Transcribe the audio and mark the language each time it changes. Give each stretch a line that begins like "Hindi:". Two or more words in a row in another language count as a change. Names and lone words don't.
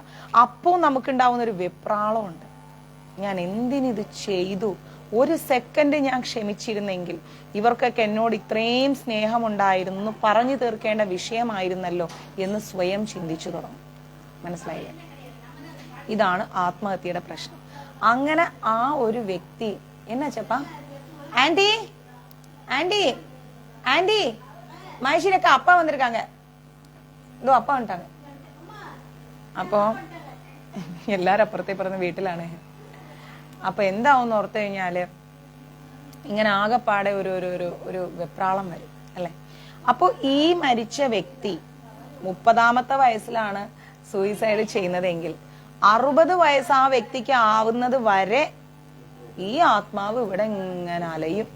Malayalam: അപ്പോൾ നമുക്കുണ്ടാവുന്ന ഒരു വെപ്രാളമുണ്ട്, ഞാൻ എന്തിനിത് ചെയ്തു, ഒരു സെക്കൻഡ് ഞാൻ ക്ഷമിച്ചിരുന്നെങ്കിൽ ഇവർക്കൊക്കെ എന്നോട് ഇത്രയും സ്നേഹമുണ്ടായിരുന്നു, പറഞ്ഞു തീർക്കേണ്ട വിഷയമായിരുന്നല്ലോ എന്ന് സ്വയം ചിന്തിച്ചു തുടങ്ങും. മനസ്സിലായില്ലേ? ഇതാണ് ആത്മഹത്യയുടെ പ്രശ്നം. അങ്ങനെ ആ ഒരു വ്യക്തി എന്നാ ചെപ്പാ, ആന്റി ആന്റി ആന്റി മനുഷ്യരൊക്കെ
Tamil: அப்பா வந்திருக்காங்க, இதோ அப்பா வந்துட்டாங்க.
Malayalam: അപ്പോ എല്ലാരും അപ്പുറത്തെ പറഞ്ഞ വീട്ടിലാണ്. അപ്പൊ എന്താവുന്ന ഓർത്തു കഴിഞ്ഞാല് ഇങ്ങനെ ആകെപ്പാടെ ഒരു വെപ്രാളം വരും അല്ലെ. അപ്പൊ ഈ മരിച്ച വ്യക്തി 30ാമത്തെ വയസ്സിലാണ് സൂയിസൈഡ് ചെയ്യുന്നതെങ്കിൽ 60 വയസ്സ് ആ വ്യക്തിക്ക് ആവുന്നത് വരെ ഈ ആത്മാവ് ഇവിടെ ഇങ്ങനെ അലയും.